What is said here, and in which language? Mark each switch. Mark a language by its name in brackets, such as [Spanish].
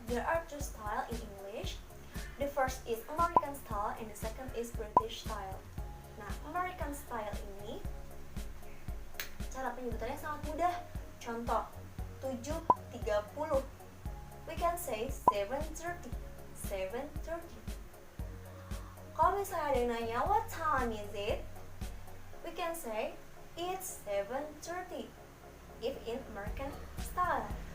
[English] There are 2 style in English. The first is American style and the second is British style. [Indonesian] Nah, American style ini cara penyebutannya sangat mudah. [English] Contoh, 7:30. We can say 7:30. [Indonesian] 7:30. Kalau misalnya ada yang nanya, [English] what time is it? We can say, it's 7:30 if in American style.